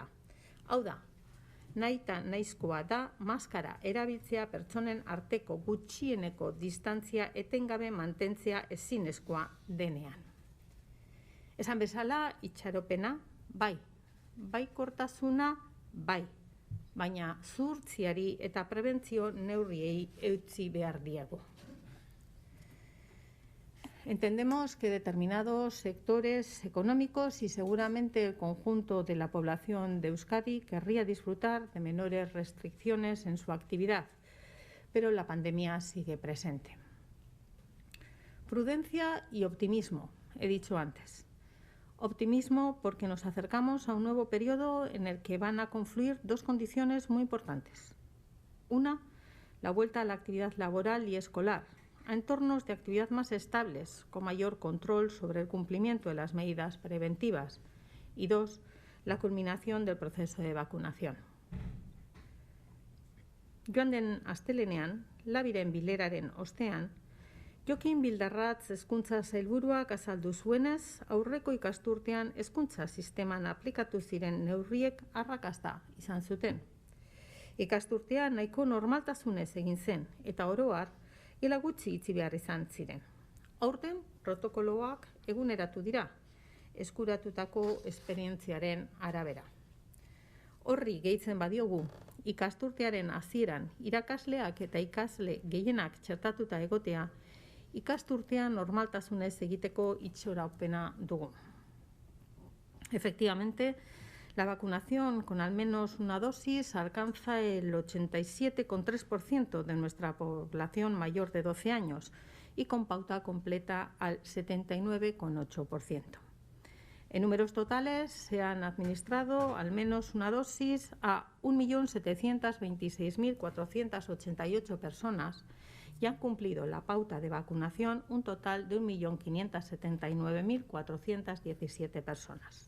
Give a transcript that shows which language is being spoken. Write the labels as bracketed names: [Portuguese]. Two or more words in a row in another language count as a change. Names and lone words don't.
[Basque] Hau da, nahita nahizkoa da maskara erabiltzea pertsonen arteko gutxieneko distantzia etengabe mantentzea ezinezkoa denean. Esan bezala, itxaropena, bai, baikortasuna, bai, baina zuhurtziari eta prebentzio neurriei eutsi behar diegu. [Spanish] Entendemos que determinados sectores económicos y seguramente el conjunto de la población de Euskadi querría disfrutar de menores restricciones en su actividad, pero la pandemia sigue presente. Prudencia y optimismo, he dicho antes. Optimismo porque nos acercamos a un nuevo periodo en el que van a confluir 2 condiciones muy importantes. Una, la vuelta a la actividad laboral y escolar, a entornos de actividad más estables, con mayor control sobre el cumplimiento de las medidas preventivas. Y 2, la culminación del proceso de vacunación. [Basque] Joan den astelenean, labiren bileraren ostean, Jokin Bildarratz hezkuntza sailburuak azaldu zuenez, aurreko ikasturtean hezkuntza sisteman aplikatu ziren neurriek arrakasta izan zuten. Ikasturtea nahiko normaltasunez egin zen eta oro har, gela gutxi itxi behar izan ziren. Aurten protokoloak eguneratu dira, eskuratutako esperientziaren arabera. Horri gehitzen badiogu, ikasturtearen hasieran irakasleak eta ikasle gehienak txertatuta egotea, ikasturtea normaltasunez egiteko itxaropena dugu. [Spanish] Efectivamente, la vacunación con al menos una dosis alcanza el 87,3% de nuestra población mayor de 12 años y con pauta completa al 79,8%. En números totales se han administrado al menos una dosis a 1.726.488 personas y han cumplido la pauta de vacunación un total de 1.579.417 personas.